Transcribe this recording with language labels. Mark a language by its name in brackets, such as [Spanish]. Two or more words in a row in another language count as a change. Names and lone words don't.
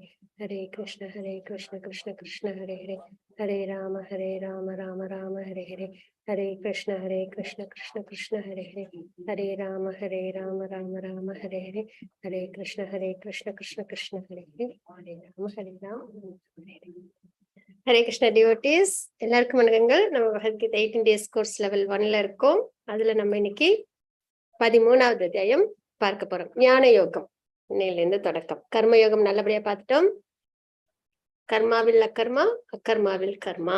[Sanskrit] हरे कृष्ण, कृष्ण कृष्ण, हरे हरे, हरे राम, राम राम, हरे हरे. हरे कृष्ण, कृष्ण कृष्ण, हरे हरे, हरे राम, राम राम, हरे हरे. हरे कृष्ण, कृष्ण कृष्ण, हरे हरे, हरे राम, हरे हरे. हरे कृष्ण [Tamil] டிவோட்டீஸ், எல்லாருக்கும் வணக்கங்கள். நம்ம பகவத்கீதை 18 [English] days course level [Tamil] 1ல இருக்கோம். அதுல நம்ம இன்னைக்கு 13வது அத்தியாயம் பார்க்க போறோம். ஞான யோகம். இன்னையிலிருந்து தொடக்கம். கர்மயோகம் நல்லபடியா பார்த்துட்டோம். கர்மாவில் அக்கர்மா, அக்கர்மாவில் கர்மா.